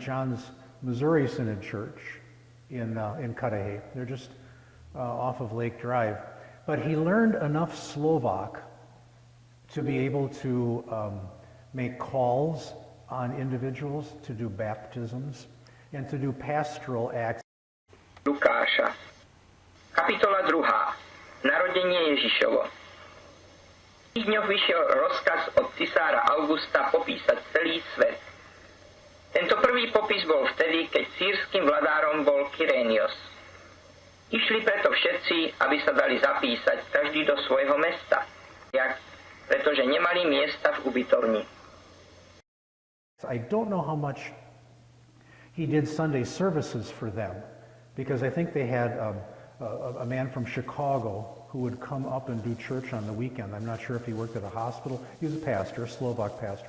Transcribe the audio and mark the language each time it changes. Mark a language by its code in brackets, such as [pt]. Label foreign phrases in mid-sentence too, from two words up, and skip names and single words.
[en] John's Missouri Synod Church in Cudahy. They're just off of Lake Drive. But he learned enough Slovak to be able to make calls on individuals, to do baptisms, and to do pastoral acts. [sk] Lukáša. Kapitola 2. Narodenie Ježišovo. V tých dňoch vyšiel rozkaz od cisára Augusta popísať celý svet. Tento prvý popis bol vtedy, keď sýrskym vladárom bol Kyrénios. Išli preto všetci, aby sa dali zapísať, každý do svojho mesta, pretože nemali miesta v ubytovni. [en] I don't know how much he did Sunday services for them, because I think they had a man from Chicago who would come up and do church on the weekend. I'm not sure if he worked at a hospital. He was a pastor, a Slovak pastor.